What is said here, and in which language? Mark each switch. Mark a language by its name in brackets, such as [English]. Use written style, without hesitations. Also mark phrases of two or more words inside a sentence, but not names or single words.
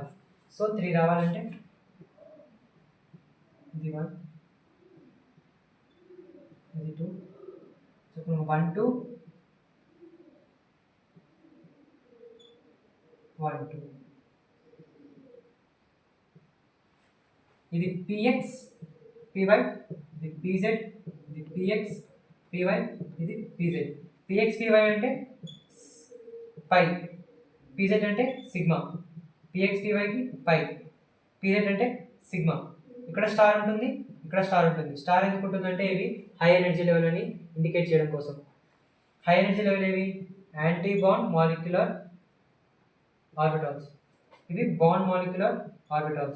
[Telugu] సో 3 రావాలంటే ఇది 1 ఇది 2 చెప్పు 1 2 1 2 ఇది px py ఇది pz ఇది px py ఇది pz. px py అంటే పై, pz అంటే సిగ్మా, px py కి పై, pz అంటే సిగ్మా. ఇక్కడ స్టార్ ఉంటుంది, ఇక్కడ స్టార్ ఉంటుంది. స్టార్ ఎందుకు ఉంటుందంటే ఇవి [English] high energy level [Telugu] అని ఇండికేట్ చేయడం కోసం. [English] high energy level [Telugu] ఏవి [English] anti bond molecular orbitals, [Telugu] ఇవి [English] bond molecular orbitals.